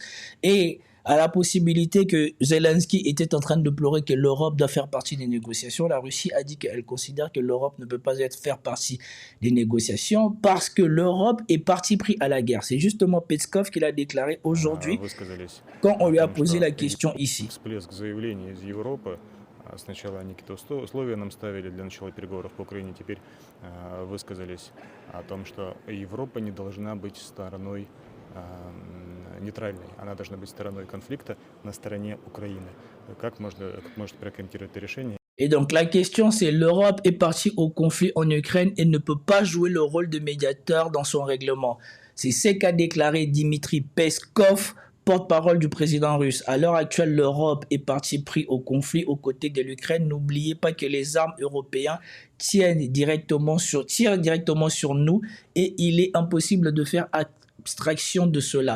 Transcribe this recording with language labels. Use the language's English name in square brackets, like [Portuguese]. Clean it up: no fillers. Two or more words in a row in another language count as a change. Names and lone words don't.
[French] Et à la possibilité que Zelensky était en train de pleurer que l'Europe doit faire partie des négociations, la Russie a dit qu'elle considère que l'Europe ne peut pas faire partie des négociations parce que l'Europe est parti pris à la guerre. C'est justement Peskov qui l'a déclaré aujourd'hui quand on lui a posé la question ici. [Russian] Сначала они какие-то условия нам ставили для начала переговоров по Украине, теперь высказались о том, что Европа не должна быть стороной нейтральной, она должна быть стороной конфликта на стороне Украины. Как может прокомментировать это решение? [French] Et donc la question c'est l'Europe est partie au conflit en Ukraine et ne peut pas jouer le rôle de médiateur dans son règlement. C'est ce qu'a déclaré Dmitri Peskov, porte-parole du président russe. À l'heure actuelle, l'Europe est partie pris au conflit aux côtés de l'Ukraine. N'oubliez pas que les armes européennes tirent directement sur nous et il est impossible de faire abstraction de cela.